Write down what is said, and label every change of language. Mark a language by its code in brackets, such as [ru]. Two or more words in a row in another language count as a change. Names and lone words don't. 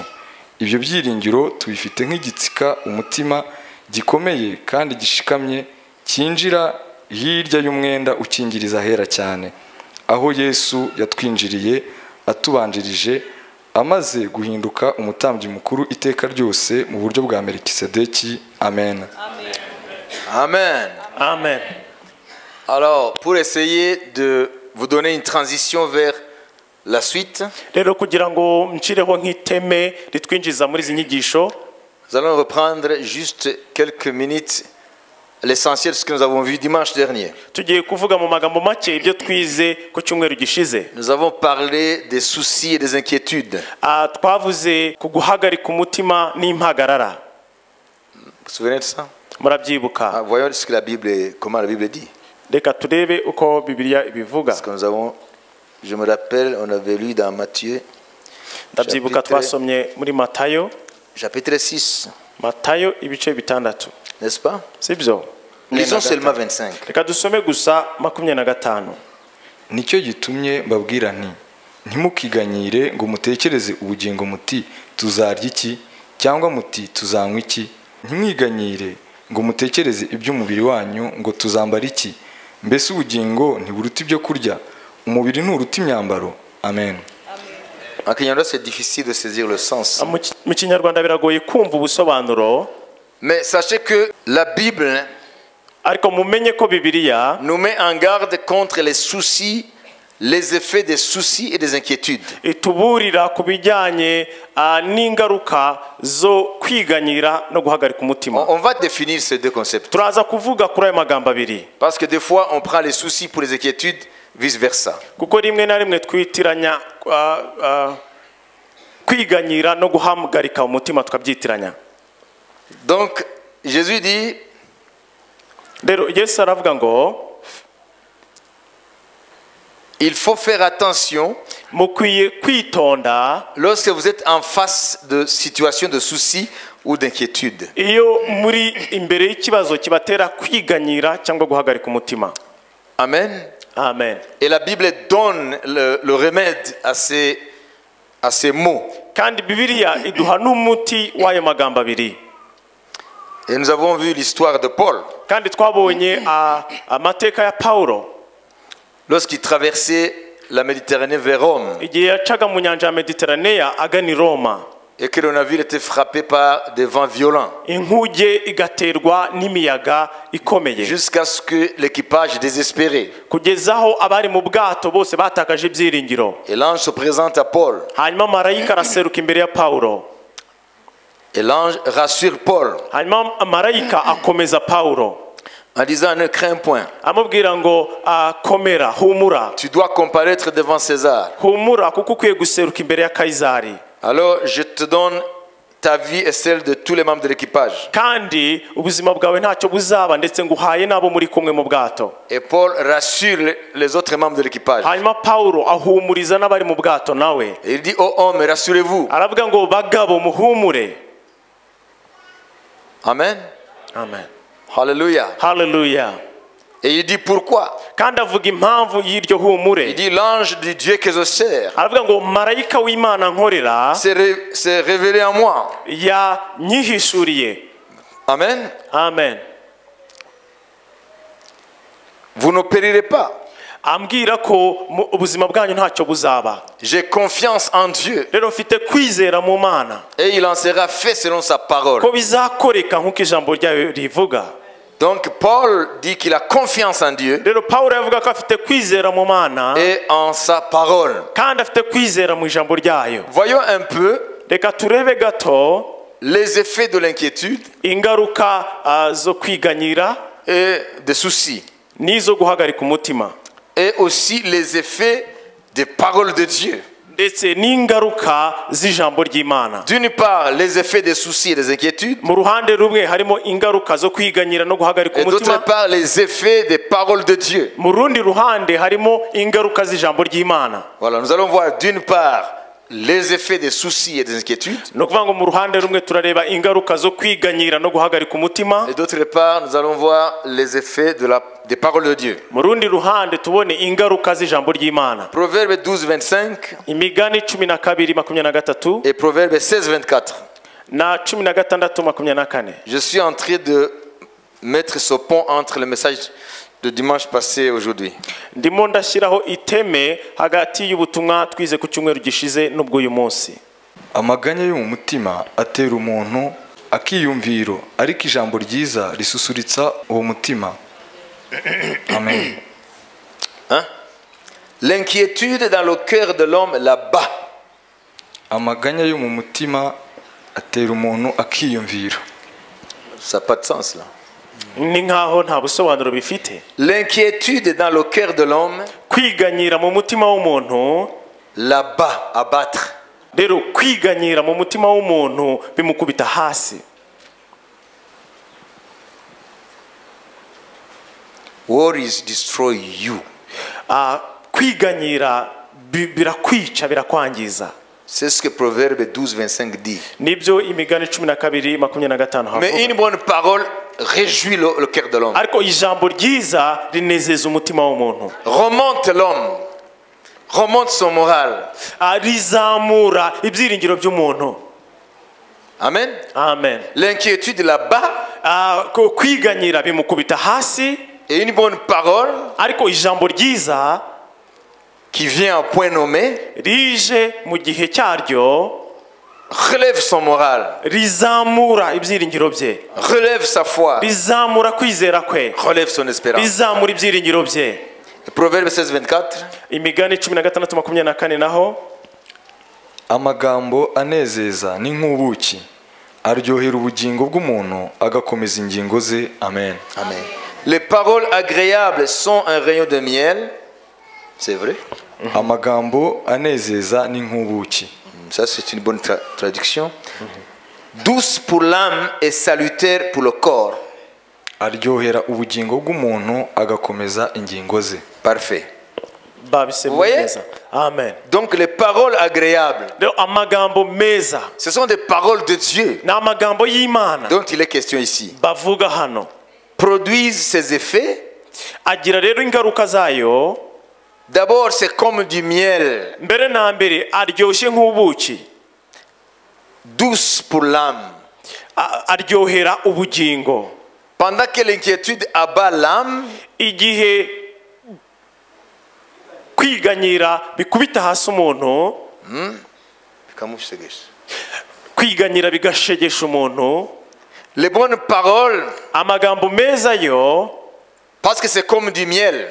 [rw] Ibyo byiringiro tubifite nk'igitsika umutima gikomeye kandi gishikamye cyinjira hirya y'umwenda ukingiriza hera cyane, aho Yesu yatwinjiriye atubanjirije, amaze guhinduka umutambyi mukuru iteka ryose mu buryo bwa Melikisedeki. Amen. Amen. Amen. [fr] Alors, pour essayer de vous donner une transition vers la suite, [rw] Rero kugira ngo nshireho nk'iteme ritwinjiza muri izi nyigisho, [fr] nous allons reprendre juste quelques minutes l'essentiel de ce que nous avons vu dimanche dernier. [rw] tugiye kuvuga mu magambo make ibyo twize ku cyumweru gishize. [fr] Nous avons parlé des soucis et des inquiétudes. [rw] Twavuze ku guhagarika umutima n'impagarara. [fr] Vous vous souvenez de ça? [rw] Murabyibuka? [fr] Voyons ce que la Bible, comment la Bible dit. [rw] Reka turebe uko Bibiliya ibivuga. [fr] Parce que nous avons, je me rappelle, on avait lu dans Matthieu, [rw] Ndabyibuka twasomye muri Matayo, [fr] chapitre 6, [rw] Matayo ibice 6. [fr] n'est-ce pas? [rw] Sibyo? [fr] Lisons seulement 25. [rw] Reka dusome gusa 25. Nicyo gitumye mbabwira nti, ntimukiganyire ngo mutekereze ubugingo muti tuzarya iki, cyangwa muti tuzanywa iki. Ntimwiganyire ngo mutekereze iby'umubiri wanyu ngo tuzambara iki. Mbese ubugingo ntiburuta ibyo kurya, umubiri nturuta imyambaro. Amen. [fr] En Kinyarwanda, c'est difficile de saisir le sens. [rw] Mu Kinyarwanda biragoye kumva ubusobanuro, [fr] Mais sachez que la Bible [rw] ariko mumenye ko Bibiliya [fr] nous met en garde contre les soucis, les effets des soucis et des inquiétudes. [rw] ituburira ku bijyanye n'ingaruka zo kwiganyira no guhagarika umutima. [fr] On va définir ces deux concepts. [rw] Turaza kuvuga kuri ayo magambo abiri, [fr] Parce que des fois, on prend les soucis pour les inquiétudes, vice-versa. [rw] kuko rimwe na rimwe twitiranya kwiganyira no guhagarika umutima tukabyitiranya. [fr] Donc, Jésus dit, [rw] Rero Yesu aravuga ngo [fr] il faut faire attention [rw] mukwiye kwitonda [fr] lorsque vous êtes en face de situations de soucis ou d'inquiétudes. [rw] iyo muri imbere y'ikibazo kibatera kwiganyira cyangwa guhagarika umutima. Amen. Amen. [fr] Et la Bible donne le remède à ces mots. [rw] Kandi Bibiliya iduha n'umuti w'ayo magambo abiri. [fr] Et nous avons vu l'histoire de Paul. [rw] Kandi twabonye amateka ya Paulo [fr] Lorsqu'il traversait la Méditerranée vers Rome [rw] igihe yacaga mu nyanja ya Mediterranea agana i Roma, [fr] et que le navire était frappé par des vents violents [rw] inkuge igaterwa n'imiyaga ikomeye, [fr] jusqu'à ce que l'équipage désespéré. [rw] kugeza aho abari mu bwato bose batakaje ibyiringiro. [fr] Et l'ange se présente à Paul. [rw] Hanyuma marayika araseruka imbere ya Paulo, [fr] Et l'ange rassure Paul. [rw] hanyuma marayika akomeza Paulo. [fr] en disant ne crains point. [rw] amubwira ngo komera humura [fr] Tu dois comparaître devant César. [rw] humura kuko ukwiye guseruka imbere ya Kayizari. [fr] Alors je te donne ta vie et celle de tous les membres de l'équipage. [rw] kandi ubuzima bwawe ntacyo buzaba ndetse nguhaye n'abo muri kumwe mu bwato. [fr] Et Paul rassure les autres membres de l'équipage. [rw] hanyuma Pawulo ahumuriza n'abari mu bwato nawe. [fr] Et il dit aux hommes, rassurez-vous. [rw] aravuga ngo bagabo muhumure. Amen. Amen. [fr] Alléluia. [rw] Hallelujah. [fr] Et il dit pourquoi. [rw] kandi avuga impamvu y'iryo [fr] Il [rw] humure. [fr] dit l'ange de Dieu que je sers [rw] aravuga ngo marayika w'Imana nkorera [fr] s'est révélé en moi. [rw] yanyihishuriye. Amen. Amen. [fr] Vous ne périrez pas. [rw] ambwira ko ubuzima bwanyu ntacyo buzaba. [fr] J'ai confiance en Dieu. [rw] rero mfite kwizera mu Mana [fr] Et il en sera fait selon sa parole. [rw] ko bizakoreka nk'uko ijambo ryayo rivuga. [fr] Donc Paul dit qu'il a confiance en Dieu [rw] rero Pawulo yavuga ko afite kwizera mu Mana [fr] et en sa parole. [rw] kandi afite kwizera mu ijambo ryayo. [fr] Voyons un peu [rw] reka turebe gato [fr] les effets de l'inquiétude [rw] ingaruka zo kwiganyira [fr] et des soucis. [rw] n'izo guhagarika umutima, [fr] Et aussi les effets des paroles de Dieu. [rw] ndetse n'ingaruka z'ijambo ry'Imana. [fr] D'une part, les effets des soucis et des inquiétudes. [rw] mu ruhande rumwe harimo ingaruka zo kwiganyira no guhagarika [fr] Et d'autre [rw] umutima, [fr] part, les effets des paroles de Dieu. [rw] mu rundi ruhande harimo ingaruka z'ijambo ry'Imana. [fr] Voilà, nous allons voir d'une part les effets des soucis et des inquiétudes. [rw] ni ukuvuga ngo mu ruhande rumwe turareba ingaruka zo kwiganyira no guhagarika umutima, [fr] Et d'autre part, nous allons voir les effets des paroles de Dieu. [rw] mu rundi ruhande tubone ingaruka z'ijambo ry'Imana. [fr] Proverbe 12, 25 [rw] imigani 12:23 [fr] et Proverbe 16, 24. [rw] na 16:24. [fr] Je suis en train de mettre ce pont entre le message de dimanche passé et aujourd'hui. [rw] ndimo ndashyiraho iteme hagati y'ubutumwa twize ku cyumweru gishize n'ubw'uyu munsi. amaganya yo mu mutima atera umuntu akiyumviro, ariko ijambo ryiza risusuritsa uwo mutima. Amen. [fr] Hein? L'inquiétude dans le cœur de l'homme là-bas. [rw] amaganya yo mu mutima atera umuntu akiyumviro. [fr] Ça n'a pas de sens là. [rw] ni nkaho nta busobanuro bifite. [fr] L'inquiétude dans le cœur de l'homme [rw] kwiganyira mu mutima w'umuntu, [fr] là-bas, abattre. [rw] rero kwiganyira mu mutima w'umuntu bimukubita hasi. [en] Worries destroy you. [rw] kwiganyira birakwica, birakwangiza. [fr] C'est ce que Proverbe 12, 25 dit. [rw] nibyo imigani 12:25 [fr] Mais [rw] havuga. [fr] une bonne parole réjouit le cœur de l'homme. [rw] ariko ijambo ryiza rinezeza umutima w'umuntu, [fr] Remonte l'homme. Remonte son moral. [rw] rizamura ibyiringiro by'umuntu. Amen. Amen. [fr] L'inquiétude là-bas [rw] kwiganyira bimukubita hasi, [fr] et une bonne parole [rw] ariko ijambo ryiza [fr] qui vient à point nommé [rw] rije mu gihe cyaryo [fr] relève son moral, [rw] rizamura ibyiringiro bye, [fr] relève sa foi, [rw] rizamura kwizera kwe, [fr] relève son espérance. [rw] rizamura ibyiringiro bye. [fr] Proverbe 16, 24. [rw] imigani 16:24 naho amagambo anezeza ni nk'ubuki, aryohera ubugingo bw'umuntu agakomeza ingingo ze. Amen. Amen. [fr] Les paroles agréables sont un rayon de miel. C'est vrai. [rw] amagambo anezeza ni nk'ubuki. [fr] Ça, c'est une bonne traduction. Douce pour l'âme et salutaire pour le corps. [rw] aryohera ubugingo bw'umuntu agakomeza ingingo ze. [fr] Parfait. [rw] babise [fr] Voyez? [rw] neza. Amen. [fr] Donc les paroles agréables, [rw] rero amagambo meza [fr] ce sont des paroles de Dieu [rw] ni amagambo y'Imana [fr] dont il est question ici. [rw] bavuga hano, [fr] Produisent ses effets. [rw] agira rero ingaruka zayo. [fr] D'abord, c'est comme du miel, [rw] mbere na mbere aryoshye nk'ubuki, [fr] douce pour l'âme. [rw] aryohera ubugingo. [fr] Pendant que l'inquiétude abat l'âme, [rw] igihe kwiganyira bikubita hasi umuntu, kwiganyira bigashegesha umuntu, [fr] les bonnes paroles, [rw] amagambo meza yo, [fr] parce que c'est comme du miel,